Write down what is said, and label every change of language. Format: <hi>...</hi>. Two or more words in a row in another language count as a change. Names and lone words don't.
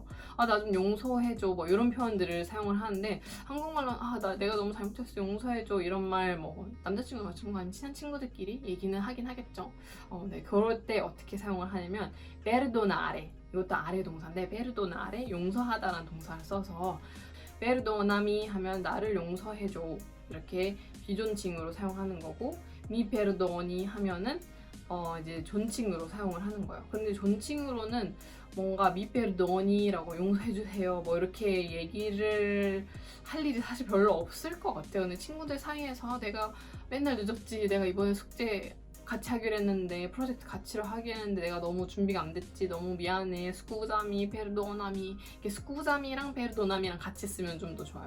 <ko>나 좀 용서해줘 뭐 이런 표현들을 사용을 하는데 한국말로 내가 너무 잘못했어 용서해줘 이런 말 뭐 남자친구 여자친구 아닌 친한 친구들끼리 얘기는 하긴 하겠죠. 네, 그럴 때 어떻게 사용을 하냐면 perdonare 이것도 아래 동사인데 perdonare 용서하다라는 동사를 써서 perdonami 하면 나를 용서해줘 이렇게 비존칭으로 사용하는 거고</ko> <it>mi perdoni</it> <ko>하면은 이제 존칭으로 사용을 하는 거예요. 근데 존칭으로는 뭔가</ko> <it>mi perdoni</it> <ko>라고 용서해주세요 뭐 이렇게 얘기를 할 일이 사실 별로 없을 것 같아요. 근데 친구들 사이에서 내가 맨날 늦었지, 내가 이번에 숙제 같이 하기로 했는데 프로젝트 같이 하기로 했는데 내가 너무 준비가 안 됐지, 너무 미안해,</ko> <it>scusami, perdonami</it> <ko>이렇게 스쿠자미랑 페르도나미랑 같이 쓰면 좀 더 좋아요.</ko>